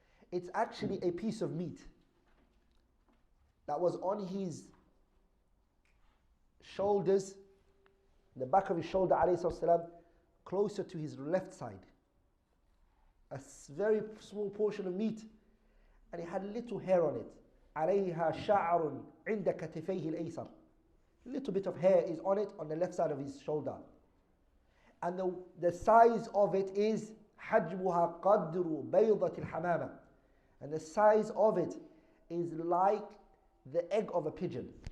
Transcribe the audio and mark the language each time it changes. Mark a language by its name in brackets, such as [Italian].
[English] It's actually a piece of meat that was on his shoulders, the back of his shoulder, ﷺ, closer to his left side. A very small portion of meat, and it had little hair on it. [Arabic] عليها شعر عند كتفيه الأيسر. [English] Little bit of hair is on it on the left side of his shoulder. And the size of it is [Arabic] حجمها قدر بيضة الحمامة. [English] And the size of it is like the egg of a pigeon.